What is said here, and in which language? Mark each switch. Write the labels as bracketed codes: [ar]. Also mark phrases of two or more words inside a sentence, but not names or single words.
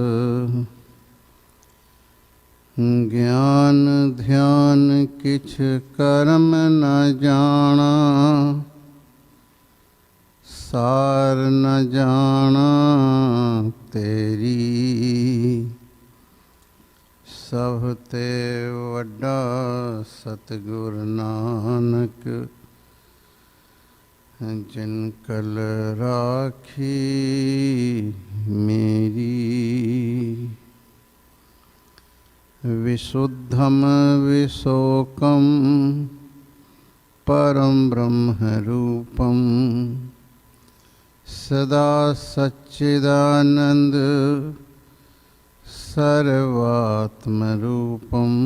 [pa] ਗਿਆਨ ਧਿਆਨ ਕਿਛੁ ਕਰਮ ਨ ਜਾਣਾ, ਸਾਰ ਨ ਜਾਣਾ ਤੇਰੀ। ਸਭ ਤੇ ਵੱਡਾ ਸਤਿਗੁਰ ਨਾਨਕ, ਜਿਨ ਕਲ ਰਾਖੀ ਮੇਰੀ। [sa] विशुद्धम विशोकम परम ब्रह्म रूपम, सदा सच्चिदानंद सर्वात्म रूपम।